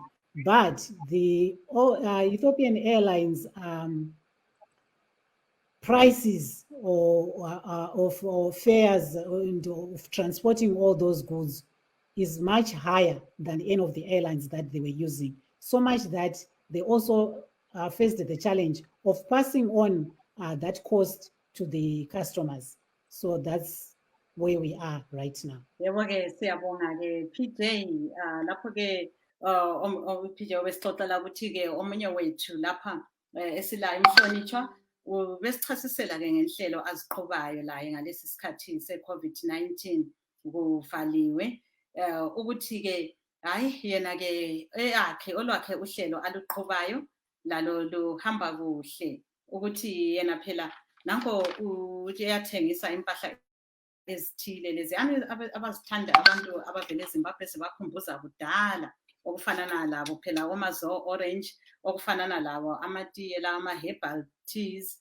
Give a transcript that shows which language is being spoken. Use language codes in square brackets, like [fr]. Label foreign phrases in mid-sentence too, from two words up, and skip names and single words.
[en] But the Ethiopian Airlines prices of fares and of transporting all those goods is much higher than any of the airlines that they were using. So much that they also faced the challenge of passing on that cost to the customers. So that's where we are right now. [nd] Yebo-ke siyabonga-ke PJ, lapho-ke PJ obesixoxela ukuthi-ke omunye wethu lapha esila emhlonitshwa ubesichasisela-ke ngenhlelo aziqhubayo laye ngalesi sikhathi se-COVID-19 kuvaliwe, ukuthi-ke hayi yena-ke olwakhe uhlelo aluqhubayo lalo luhamba kuhle, ukuthi yena phela nanko uyathengisa impahla ezithile leziyana abazithanda abantu abavele eZimbabwe sebakhumbuza kudala, okufana nalabo phela omazo orange, okufana nalabo amatiye la ama- [en] herbal teas.